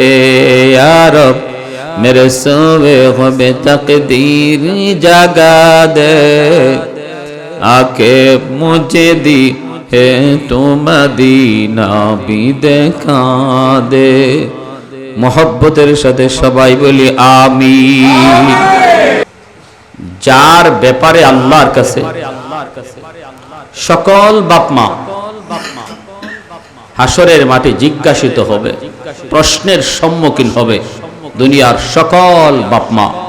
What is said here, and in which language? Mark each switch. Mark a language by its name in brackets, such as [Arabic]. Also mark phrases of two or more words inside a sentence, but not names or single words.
[Urdu] یا رب میرے سوئے ہو بے تقدیر جگا دے، آ کے مجھے دی ہے تو مدینہ بھی دکھا دے۔ [Bangla] محبتের সাথে সবাই বলি আমিন। যার ব্যাপারে আল্লাহর কাছে সকল বাপমা হাসরের মাঠে জিজ্ঞাসিত হবে, প্রশ্নের সম্মুখীন হবে দুনিয়ার সকল বাপমা।